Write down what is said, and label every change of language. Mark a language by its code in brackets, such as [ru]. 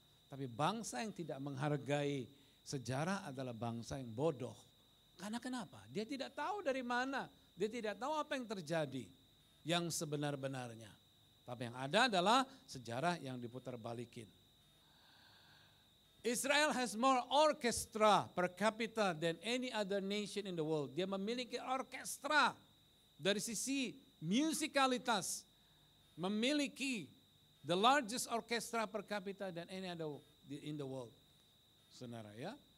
[id] Tapi bangsa yang tidak menghargai sejarah adalah bangsa yang bodoh. Karena kenapa? Dia tidak tahu dari mana. Dia tidak tahu apa yang terjadi yang sebenar-benarnya. Tapi yang ada adalah sejarah yang diputar balikin. [en] Israel has more orchestra per capita than any other nation in the world. [id] Dia memiliki orkestra dari sisi musikalitas. Memiliki [en] the largest orchestra per capita than any other in the world. Saudara ya.